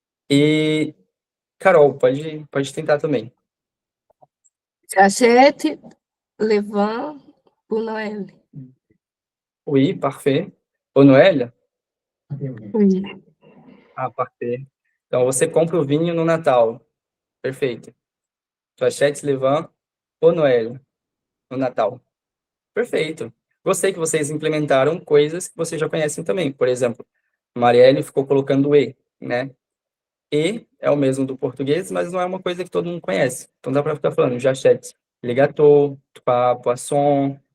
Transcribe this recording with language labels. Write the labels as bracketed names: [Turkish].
[Portuguese] E, Carol, pode tentar também. [French] J'achète le vin pour Noël. Oui, parfait. Au Noël? Oui. Parfait. [Portuguese] Então, você compra o vinho no Natal. Perfeito. [French] Tu achètes le vin au Noël. [Portuguese] No Natal. Perfeito. Gostei que vocês implementaram coisas que vocês já conhecem também. Por exemplo, Marielle ficou colocando E, né? E é o mesmo do português, mas não é uma coisa que todo mundo conhece. Então dá para ficar falando [French] j'achète le gâteau, trois poissons,